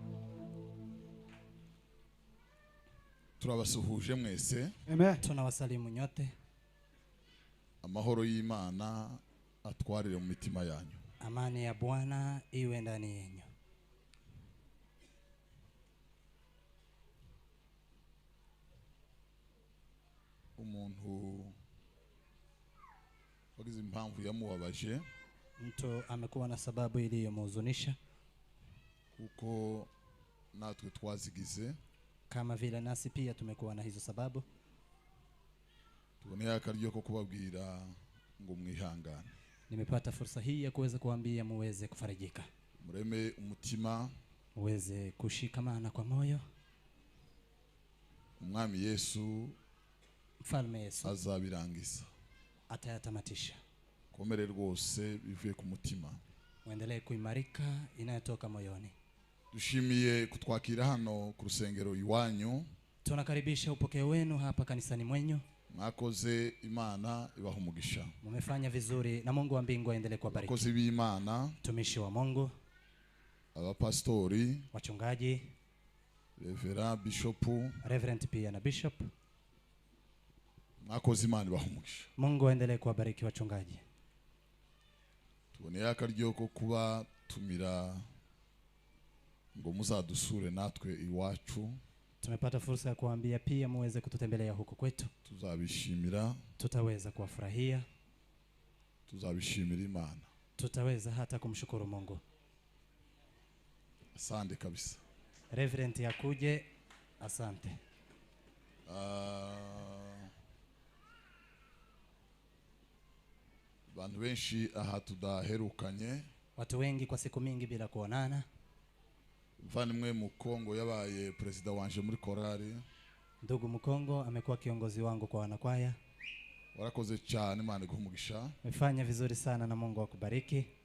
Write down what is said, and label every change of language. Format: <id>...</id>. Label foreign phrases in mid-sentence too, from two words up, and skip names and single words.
<rw>Turabasuhuje mwese.</rw> <sw>Amen. Tunawasalimu nyote.</sw> <rw>Amahoro y'Imana atwarire mu mitima yanyu.</rw> <sw>Amani ya Bwana iwe ndani yenu.</sw> <rw>Umuntu wagize impamvu yamubabaje.</rw> <sw>Mtu amekuwa na sababu iliyomhuzunisha,</sw> <rw>kuko natwe twazigize,</rw> <sw>kama vile nasi pia tumekuwa na hizo sababu.</sw> <rw>Tuboneye akaryo ko kubabwira ngo mwihangane.</rw> <sw>Nimepata fursa hii ya kuweza kuambia muweze kufarijika,</sw> <rw>mureme umutima,</rw> <sw>muweze kushikamana kwa moyo.</sw> <rw>Umwami Yesu,</rw> <sw>Mfalme Yesu</sw> <rw>azabirangiza,</rw> <sw>atayatamatisha.</sw> <rw>Komere rwose bivuye ku mutima,</rw> <sw>muendelee kuimarika inayotoka moyoni.</sw> <rw>Dushimiye kutwakira hano ku rusengero iwanyu.</rw> <sw>Tunakaribisha upokeo wenu hapa kanisani mwenyu.</sw> <rw>Mwakoze, Imana ibaha umugisha.</rw> <sw>Mumefanya vizuri na Mungu wa mbingu aendelee kuwabariki.</sw> <rw>Mwakoze b'Imana,</rw> <sw>tumishi wa Mungu,</sw> <rw>abapastori,</rw> <sw>wachungaji, Reverend pia na bishop.</sw> <rw>Mwakoze, Imana ibaha umugisha.</rw> <sw>Mungu aendelee kuwabariki wachungaji.</sw> <rw>Tuboneye akaryo ko kuba tumira ngo muzadusure natwe iwacu.</rw> <sw>Tumepata fursa ya kuambia pia muweze kututembelea huko kwetu.</sw> <rw>Tuzabishimira,</rw> <sw>tutaweza kuwafurahia,</sw> <rw>tuzabishimira Imana,</rw> <sw>tutaweza hata kumshukuru Mungu. Asante kabisa. Reverend yakuje, asante.</sw> <rw>Bantu benshi aha tudaherukanye,</rw> <sw>watu wengi kwa siku mingi bila kuonana.</sw> <rw>Mvanimwe Mukongo yabaye president wanje muri korali.</rw> <sw>Ndugu Mukongo amekuwa kiongozi wangu kwa wanakwaya.</sw> <rw>Warakoze cyane, Imana iguhumugisha.</rw> <sw>Umefanya vizuri sana na Mungu akubariki.</sw>